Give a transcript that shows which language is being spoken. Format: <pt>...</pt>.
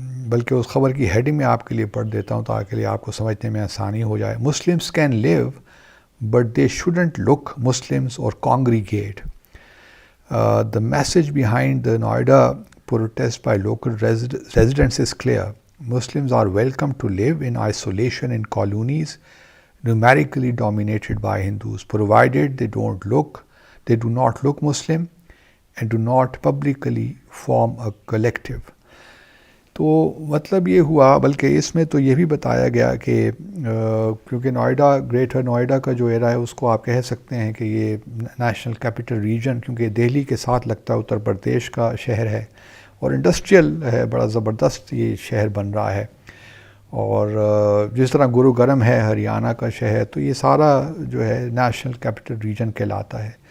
<ur>بلکہ اس خبر کی ہیڈنگ میں آپ کے لیے پڑھ دیتا ہوں تاکہ آپ کو سمجھنے میں آسانی ہو جائے۔</ur> <en>Muslims can live but they shouldn't look Muslims or congregate. The message behind the Noida protest by local residents is clear. Muslims are welcome to live in isolation in colonies numerically dominated by Hindus, provided they do not look Muslim and do not publicly form a collective.</en> <ur>تو مطلب یہ ہوا، بلکہ اس میں تو یہ بھی بتایا گیا کہ کیونکہ نوئیڈا گریٹر نوئیڈا کا جو ایریا ہے اس کو آپ کہہ سکتے ہیں کہ یہ نیشنل کیپٹل ریجن، کیونکہ دہلی کے ساتھ لگتا ہے اتر پردیش کا شہر ہے، اور انڈسٹریل ہے، بڑا زبردست یہ شہر بن رہا ہے، اور جس طرح گروگرم ہے ہریانہ کا شہر، تو یہ سارا جو ہے نیشنل کیپٹل ریجن کہلاتا ہے۔</ur>